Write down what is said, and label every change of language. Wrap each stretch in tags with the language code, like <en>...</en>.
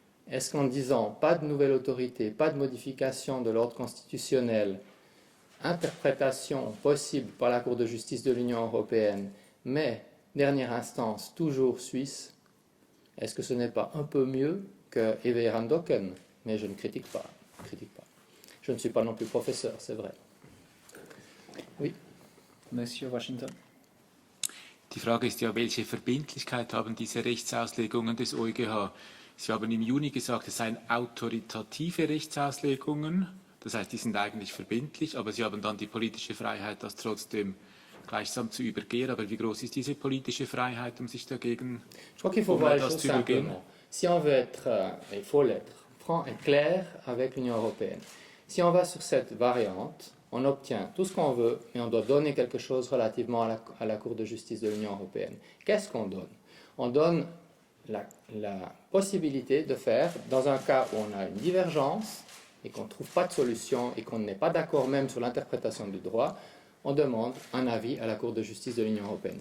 <fr>Est-ce qu'en disant pas de nouvelle autorité, pas de modification de l'ordre constitutionnel, interprétation possible par la Cour de justice de l'Union européenne, mais dernière instance toujours suisse, est-ce que ce n'est pas un peu mieux que Ewe Docken? Mais je ne critique pas. Je ne suis pas non plus professeur, c'est vrai. Oui. Monsieur Washington.</fr> <de>Die Frage ist ja, welche Verbindlichkeit haben diese Rechtsauslegungen des EuGH? Sie haben im Juni gesagt, es seien autoritative Rechtsauslegungen, das heißt, die sind eigentlich verbindlich, aber Sie haben dann die politische Freiheit, das trotzdem gleichsam zu übergehen. Aber wie groß ist diese politische Freiheit, um sich dagegen</de> <fr>Je crois qu'il faut voir les choses simplement. Si on veut être, il faut l'être, franc et clair avec l'Union européenne. Si on va sur cette variante, on obtient tout ce qu'on veut, mais on doit donner quelque chose relativement à la Cour de justice de l'Union européenne. Qu'est-ce qu'on donne? On donne la possibilité de faire, dans un cas où on a une divergence et qu'on ne trouve pas de solution et qu'on n'est pas d'accord même sur l'interprétation du droit, on demande un avis à la Cour de justice de l'Union européenne.</fr>